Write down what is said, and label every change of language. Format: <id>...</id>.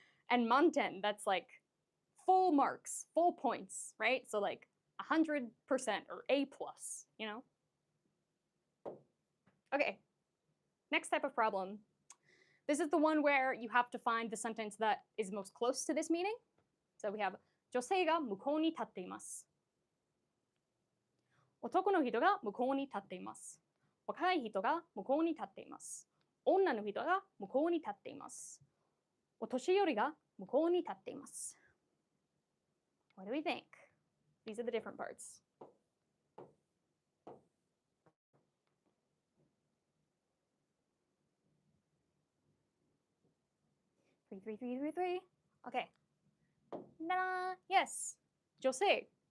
<en>And manten, that's like full marks, full points, right? So like 100% or A+, you know? Okay, next type of problem. This is the one where you have to find the sentence that is most close to this meaning. So we have</en> <ja>女性が向こうに立っています。男の人が向こうに立っています。若い人が向こうに立っています。女の人が向こうに立っています。お年寄りが向こうに立っています。</ja> <en>What do we think? These are the different parts. Three. Okay. Na, yes. 女性.</en>